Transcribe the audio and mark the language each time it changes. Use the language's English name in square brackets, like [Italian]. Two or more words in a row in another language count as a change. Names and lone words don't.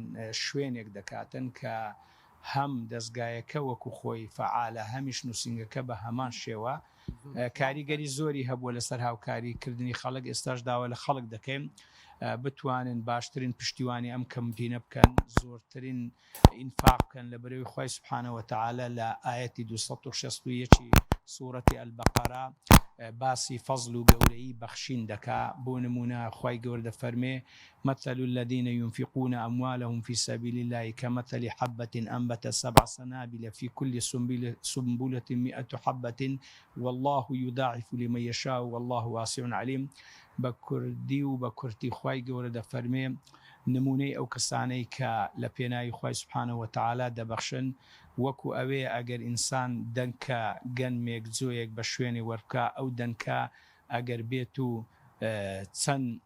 [Central Kurdish] شوێنێک دەکاتن کە هەم دەستگایەکە وەکو خۆی فعالە هەمیش نووسنگەکە بە هەمان شێوە کاریگەری زۆری هەبووە لەسەر هاوکاریکردنی خەڵک ئێستاش داوا لە خەڵک دەکەین بتوانن باشترین پشتیوانی ئەم کەمپینە بکەن زۆرترین ئینفاق بکەن لە بەرەوەی خوای [Arabic] سوبحانەوە وتعالە [Central Kurdish] لە ئایەتی 261 سوورەتی ئەلبەقەرە باسی فەزل و گەورەی بەخشین دەکا بۆ نمونە خوای گەورە دەفەرمێ [Arabic] مثل الذين ينفقون أموالهم في سبيل الله كمثل حبة أنبت 7 سنابل في كل سنبلة 100 حبة والله يضاعف لمن يشاء والله واسع عليم [Central Kurdish] بە کوردی و بە کورتی خوای گەورە دەفەرمێ نمونەی ئەو کەسانەی کە لە پێناوی خوای [Arabic] سوبحانەوە وتعالا [Central Kurdish] دەبەخشن وەکو ئەوێ ئەگەر ئینسان دەنکە گەنمێک جۆیەک بە شوێنی وەربکە ئەو دەنکە ئەگەر بێت و چەند